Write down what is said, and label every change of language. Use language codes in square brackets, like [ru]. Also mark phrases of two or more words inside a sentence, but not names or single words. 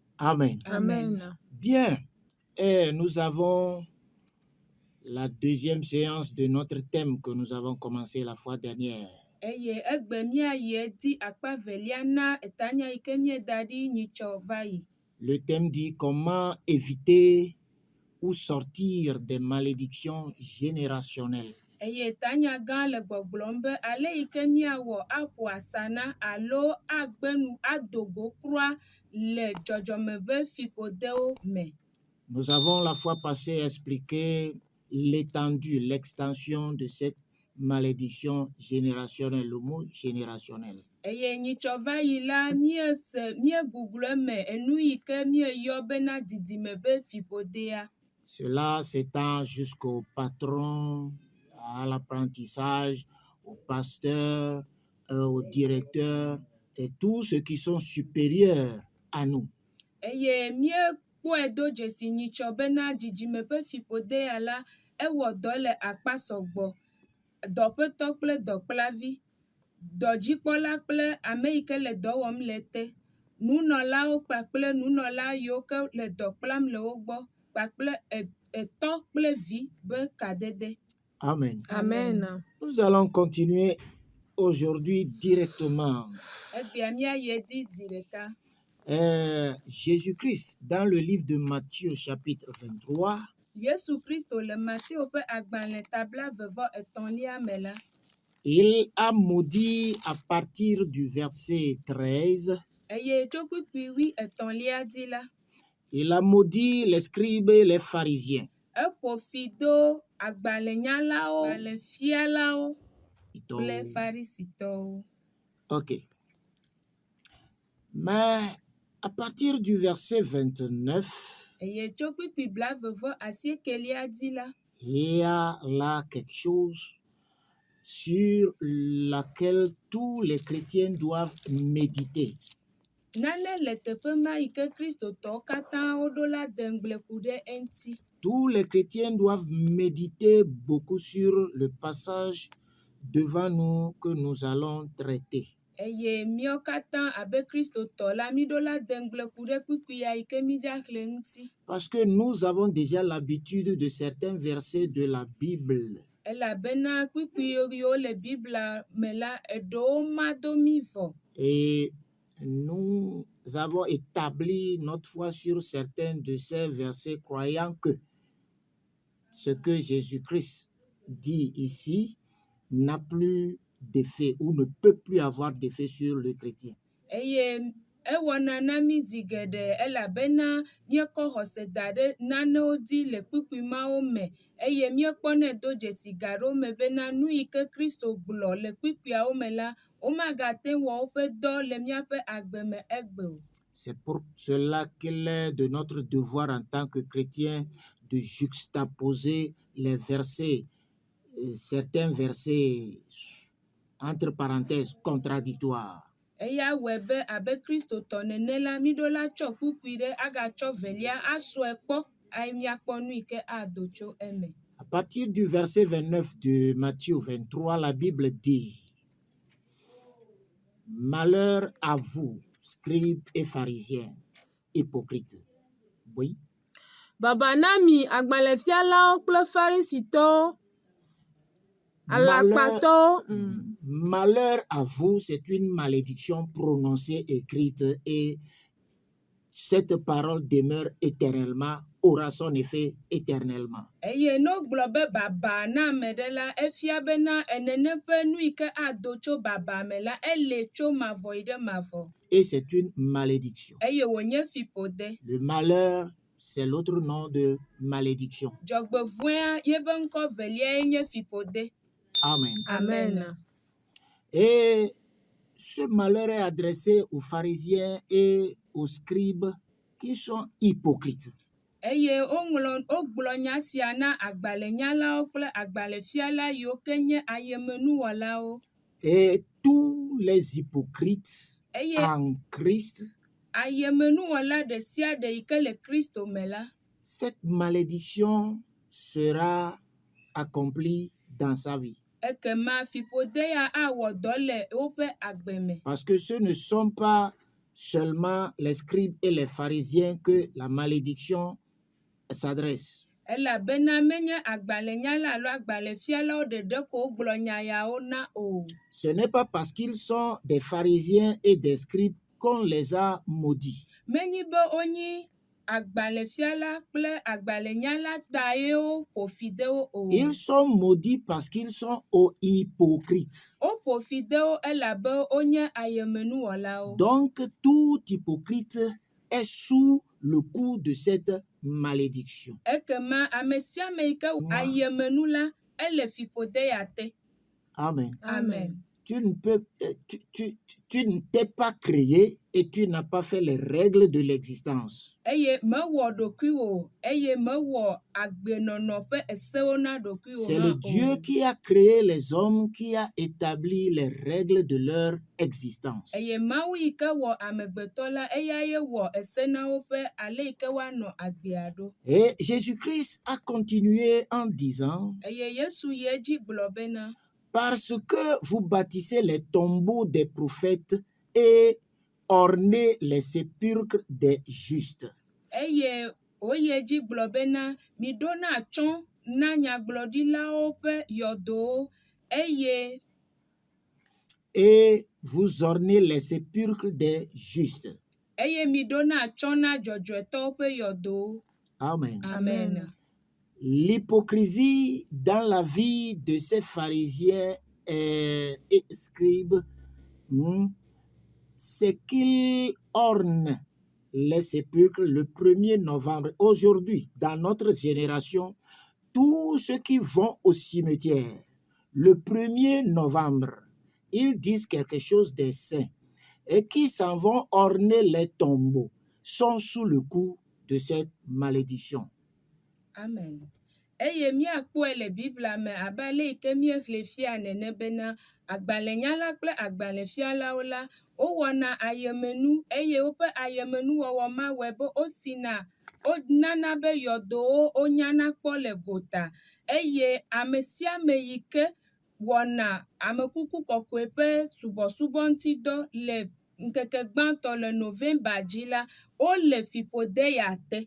[fr] Amen. Amen. Bien, et nous avons la deuxième séance de notre thème que nous avons commencé la fois dernière. [ee] Eye egbe míayi di akpa velia na etanya ike míeda ɖi nyitsɔ va yi. [fr] Le thème dit comment éviter ou sortir des malédictions générationnelles. [ee] Eye etanya gã le gbɔgblɔm be ale yike míawɔ aƒo asa na alo agbenu adogo kura le dzɔdzɔme be fiƒodewo me. [fr] Nous avons la fois passée expliqué l'étendue, l'extension de cette malédiction générationnelle, le mot générationnel. [ee] Eye nyitsɔ va yi la míeguglu eme enu yike míeyɔ bena didime be fiƒodea. [fr] Cela s'étend jusqu'au patron, à l'apprentissage, au pasteur, au directeur et tous ceux qui sont supérieurs à nous. [ee] Eye míekpɔe do dzesi nyitsɔ bena dzidzime ƒe fiƒodea la ewɔ dɔ le akpa sɔgbɔ, dɔƒetɔ kple dɔkplavi, dɔdzikpɔla kple ame yike le dɔ wɔm le te, nunɔlawo kpakple nunɔla yiwo ke le dɔ kplam le wo gbɔ kpakple etɔ kple vi be kadede. [fr] Amen. Amen. Nous allons continuer aujourd'hui directement. [ee] Egbea míayi edzi zi ɖeka. [fr] Jésus-Christ, dans le livre de Matthieu, chapitre 23, [ee] Yesu Kristo le Mateo ƒe agbalẽ tabla vevɔ etɔ̃lia me la, [fr] il a maudit à partir du verset 13, [ee] eye tso kpukpui wi etɔ̃lia dzi la, [fr] il a maudit les scribes et les pharisiens. [ee] eƒo fi do agbalẽnyalawo, agbalẽfialawo kple farisitɔwo. [fr] Ok. Mais à partir du verset 29, [ee] Eye tso kpukpui blavevɔ asiekelia dzi la, [fr] il y a là quelque chose sur laquelle tous les chrétiens doivent méditer. [ee] nane le teƒe ma yi ke kristotɔwo katã woɖo la de ŋgble ku ɖe eŋuti. [fr] Tous les chrétiens doivent méditer beaucoup sur le passage devant nous que nous allons traiter. [ee] Eye míawo katã abe kristotɔ la míɖo la de ŋgble ku ɖe kpuikpuia yi ke mídzaxlẽ ŋuti. [fr] Parce que nous avons déjà l'habitude de certains versets de la Bible. [ee] Elabena kpukpui yiwo le Biblia me la eɖewo ma do mí vɔ. [fr] Et nous avons établi notre foi sur certains de ces versets, croyant que ce que Jésus-Christ dit ici n'a plus d'effet ou ne peut plus avoir d'effet sur le chrétien. [ee] Eye ewɔna na mí zi geɖe elabena míekɔ xɔse da ɖe nanewo dzi le kpukpui mawo me eye míekpɔnɛ do dzesi ga ɖewo me bena nu yi ke Kristo gblɔ le kpukpuiawo me la, womagate wɔ woƒe dɔ le míaƒe agbe me egbe o. [fr] C'est pour cela qu'il est de notre devoir en tant que chrétien de juxtaposer les versets, certains versets entre parenthèses contradictoires. [ee] Eya wɔe be abe kristotɔ nene la míɖo la tsɔ kpukpui ɖe agatsɔ velia asɔe kpɔ ayi míakpɔ nu yi ke ado tso eme. [fr] À partir du verset 29 de Matthieu 23, la Bible dit: Malheur à vous, scribes et pharisiens, hypocrites. Oui. [ee] Baba na mi agbalẽfialawo kple farisitɔwo, alakpatɔwo. [fr] Malheur à vous, c'est une malédiction prononcée, écrite, et cette parole demeure éternellement, aura son effet éternellement. [ee] Eye no gblɔ be baba na ame ɖe la, efia bena enene ƒe nu yi ke ado tso baba me la, ele tso mavɔ yi ɖe mavɔ. [fr] Et c'est une malédiction. [ee] Eye wònye fiƒode. [fr] Le malheur, c'est l'autre nom de malédiction. [ee] Dzɔgbevɔ̃ea yebe ŋkɔ veliae nye fiƒode. [fr] Amen. Amen. Et ce malheur est adressé aux pharisiens et aux scribes qui sont hypocrites. [ee] Eye wogblɔ nya sia na agbalẽnyalawo kple agbalẽfiala yiwo ke nye ayemenuwɔlawo. [fr] Et tous les hypocrites [ee] Eye [fr] en Christ, [ee] ayemenuwɔla ɖe sia ɖe yi ke le Kristo me la, [fr] cette malédiction sera accomplie dans sa vie. [ee] ekema fiƒode ya awɔ dɔ le woƒe agbe me. [fr] Parce que ce ne sont pas seulement les scribes et les pharisiens que la malédiction s'adresse. [ee] elabena menye agbalẽnyala alo agbalẽfialawo ɖeɖe ko wogblɔ nya yawo na o. [fr] Ce n'est pas parce qu'ils sont des pharisiens et des scribes qu'on les a maudits. [ee] Menyi be wonyi agbalẽfiala kple agbalẽnyala ta ye woƒo fi de wo o. [fr] Ils sont maudits parce qu'ils sont hypocrites. [ee] Woƒo fi de wo elabe wonye ayemenuwɔlawo. [fr] Donc, tout hypocrite est sous le coup de cette malédiction. [ee] Ekema ame sia ame yi ke ayemenu la, ele fiƒode ya te. [fr] Amen. Amen. Tu ne t'es pas créé et tu n'as pas fait les règles de l'existence. [ee] Eye mewɔ ɖokuiwo eye mewɔ agbenɔnɔ ƒe esewo na ɖokuiwo [fr] C'est [ee] hã le o. [fr] Dieu qui a créé les hommes, qui a établi les règles de leur existence. [ee] Eye Mawu yi ke wɔ amegbetɔ la, eya ye wɔ ese na wo ƒe ale yi ke woanɔ agbea ɖo. [fr] Et Jésus-Christ a continué en disant, [ee] Eye Yesu yi edzi gblɔ bena, [fr] parce que vous bâtissez les tombeaux des prophètes et ornez les sépulcres des justes. [ee] eye woyi edzi gblɔ bena, miɖona atsyɔ̃ na nyagblɔɖilawo ƒe yɔdowo eye [fr] Et vous ornez les sépulcres des justes. [ee] miɖona atsyɔ̃ na dzɔdzɔetɔwo ƒe yɔdowo. [fr] Amen. Amen. L'hypocrisie dans la vie de ces pharisiens et scribes, c'est qu'ils ornent les sépulcres le 1er novembre. Aujourd'hui, dans notre génération, tous ceux qui vont au cimetière le 1er novembre, ils disent quelque chose des saints et qui s'en vont orner les tombeaux sont sous le coup de cette malédiction. Amen. [ee] Eye míakpɔe le Biblia me abe ale yi ke míexlẽ fia nene bena agbalẽnyala kple agbalẽfialawo la, wowɔna ayemenu eye woƒe ayemenuwɔwɔ ma wɔe be wonana be yɔdowo wonyana kpɔ le gota eye ame sia ame yi ke wɔna amekuku kɔkɔe ƒe subɔsubɔ ŋuti dɔ le ŋkeke gbãtɔ le November dzi la, wole fiƒode ya te.